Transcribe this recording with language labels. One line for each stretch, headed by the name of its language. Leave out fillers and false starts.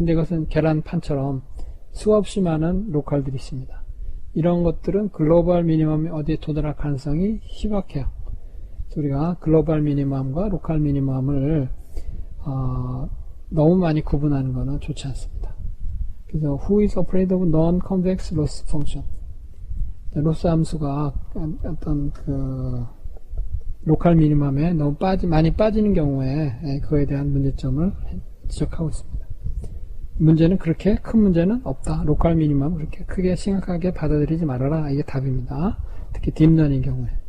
Korean: 근데 이것은 계란판처럼 수없이 많은 로컬들이 있습니다. 이런 것들은 글로벌 미니멈이 어디에 도달할 가능성이 희박해요. 우리가 글로벌 미니멈과 로컬 미니멈을 너무 많이 구분하는 것은 좋지 않습니다. 그래서
English: who is afraid of non-convex loss function?
Korean: 로스 함수가 어떤 그 로컬 미니멈에 너무 많이 빠지는 경우에 그거에 대한 문제점을 지적하고 있습니다. 문제는 그렇게 큰 문제는 없다. 로컬 미니멈 그렇게 크게 심각하게 받아들이지 말아라. 이게 답입니다. 특히 딥러닝 경우에.